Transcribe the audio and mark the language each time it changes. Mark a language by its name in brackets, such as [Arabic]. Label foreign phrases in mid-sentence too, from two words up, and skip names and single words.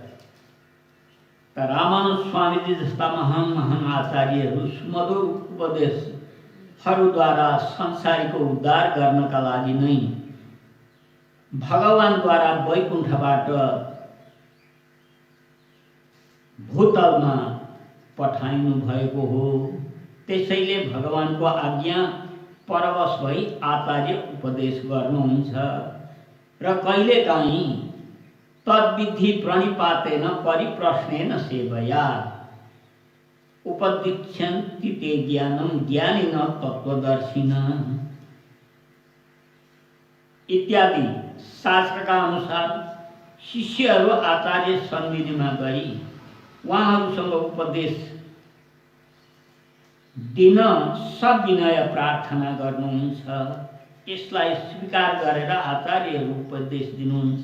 [Nepali] रामानुज स्वामीजी जस्ता महान महान आचार्यहरू सुमधुर उपदेशहरूद्वारा संसारको उद्धार गर्नका लागि नै भगवानद्वारा वैकुण्ठबाट भूतलमा पठाइनु भएको हो। त्यसैले भगवानको आज्ञा परवश भई आचार्य उपदेश गर्नुहुन्छ र कहिलेकाहीँ [Sanskrit] तद्विधि प्रणिपातेन परिप्रश्नेन सेवया उपदिक्षन्ति ते ज्ञानं ज्ञानिन तत्त्वदर्शिन [Nepali] इत्यादि शास्त्रका अनुसार शिष्यहरू आचार्य सन्निधिमा गई उहाँहरूसँग उपदेश दिन सविनय प्रार्थना गर्नुहुन्छ। यसलाई स्वीकार गरेर आचार्यहरू उपदेश दिनुहुन्छ।